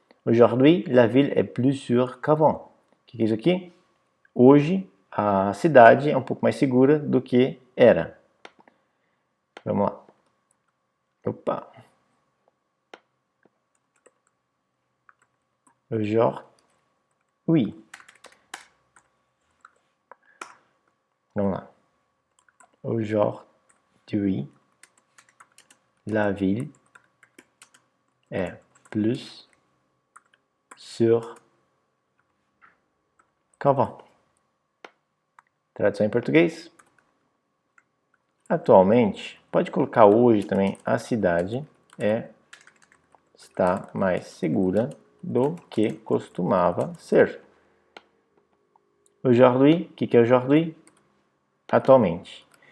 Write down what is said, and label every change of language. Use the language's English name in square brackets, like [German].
[French] Aujourd'hui, la ville est plus sûre qu'avant. [Portuguese] O que é isso aqui? Hoje, a cidade é um pouco mais segura do que era. Vamos lá. Opa. [French] Aujourd'hui. [Portuguese] Vamos lá. [French] Aujourd'hui, la ville est plus sûre qu'avant. [Portuguese] Tradução em português. Atualmente, pode colocar hoje também, a cidade está mais segura do que costumava ser. Aujourd'hui, o que é aujourd'hui? Atualmente.